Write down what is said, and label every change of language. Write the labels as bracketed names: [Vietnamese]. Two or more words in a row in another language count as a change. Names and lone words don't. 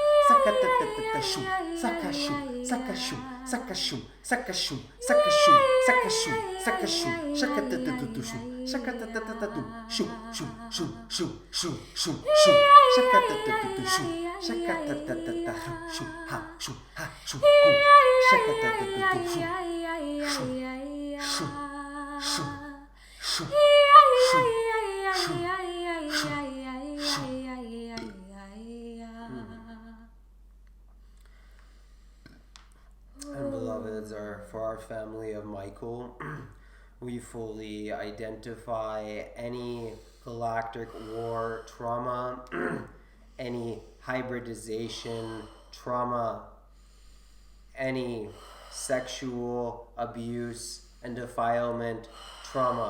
[English] Sakatatatashum, sakashum, sakashum, sakashum, sakashum, sakashum, sakashum, sakashum, shakatatatushum, shakatatatu, shum, shum, shum, shum, shum, shum, shum, shakatatatushum, shakatatatata, shum, ha, shum, shum, shakatatatushum, shum, shum, shum, shum, shum, shum, shum, shum. And beloveds, for our family of Michael, we fully identify any galactic war trauma, any hybridization trauma, any sexual abuse and defilement trauma.